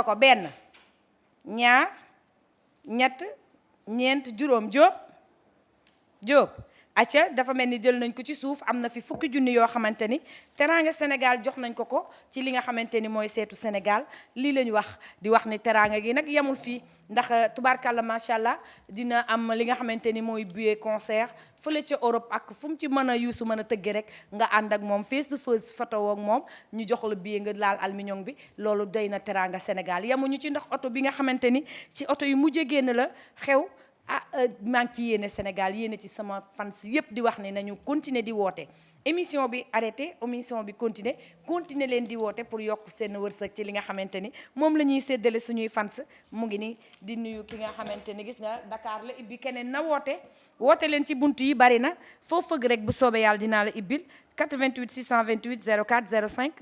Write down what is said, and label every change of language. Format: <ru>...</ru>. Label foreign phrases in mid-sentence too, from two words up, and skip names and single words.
<wo>ko benn ñaar ñett ñeent juróom Jóob acca dafa mel ni jël nañ ko ci suuf am na fi fukki junni yoo xamante ni teranga Sénégal jox nañ ko ci li nga xamante ni mooy seetu Sénégal lii lañu wax di wax ni teranga gi nag yemul fii ndax</wo> <ar>تبارك الله ما شاء الله</ar> <wo>dina am li nga xamante ni mooy</wo> <fr>billet concert</fr> <wo>fële ca Europe ak fu mu ci mën a yuusu mën a tëgge rek nga ànd ak moom</wo> <en>face to face</en> <wo>photo ak moom ñu jox la billet nga laal aluminium bi loolu doy na teranga Sénégal yemuñu ci ndax oto bi nga xamante ni ci oto yu mujjee génn la xew maa ngi ci yéene Sénégal yéene ci sama fans yëpp di wax ne nañu continuer di woote émission bi arrêté émission bi continuer leen di woote pour yokk seen wërsëg ci li nga xamante ni moom la ñuy séddale suñuy fans mu ngi ni di nuyu ki nga xamante ni gis nga Dakar la ibbi keneen na woote leen ci buntu yi bari na foo fëgg rek bu soobee yàlla dinaa la ibbil 88 628 04 05</wo>